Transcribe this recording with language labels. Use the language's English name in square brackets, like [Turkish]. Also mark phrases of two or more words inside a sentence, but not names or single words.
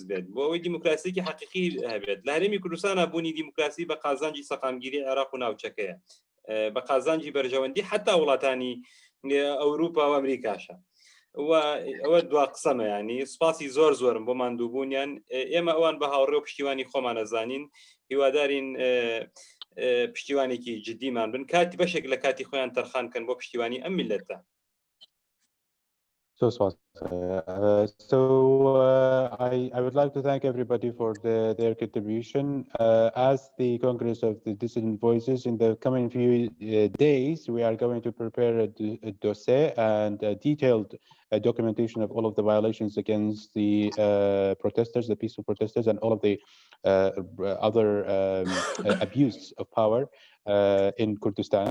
[Central Kurdish] بێت بۆ ئەوەی دیموکراسیەکی حەقیقی هەبێت لە هەرێمی کوردستانە بوونی دیموکراسی بە قازانجی سەقامگیری عێراق و ناوچەکەیە بە قازانجی بەرژەوەندی حتا وڵاتانی ئەوروپا و ئەمریکاشە و ئەوە دوا قسەمە ینی سوپاسی زۆر زۆرم بۆ ماندووبوونیان ئێمە ئەوان بە هاوڕێ و پشتیوانی خۆمان ئەزانین هیوادارین پشتیوانێکی جدیمان بن کاتی بەشێک لە کاتی خۆیان تەرخانکەن بۆ پشتیوانی ئەم میلەتە. [English] So I would like to thank everybody for their contribution. As the Congress of the Dissident Voices, in the coming few days, we are going to prepare a dossier and a detailed documentation of all of the violations against the protesters, the peaceful protesters, and all of the other abuse of power in Kurdistan.